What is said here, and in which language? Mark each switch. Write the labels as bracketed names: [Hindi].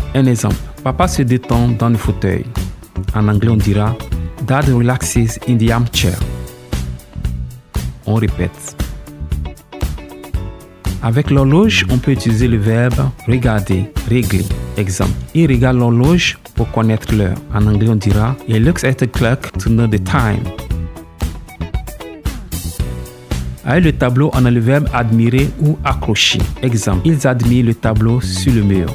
[French] Un exemple, papa se détend dans le fauteuil. En anglais, on dira [English] Dad relaxes in the armchair. [French] On répète. Avec l'horloge, on peut utiliser le verbe regarder, régler. Exemple, il regarde l'horloge pour connaître l'heure. En anglais, on dira [English] He looks at the clock to know the time. [French] Avec le tableau, on a le verbe admirer ou accrocher. Exemple, ils admirent le tableau sur le mur.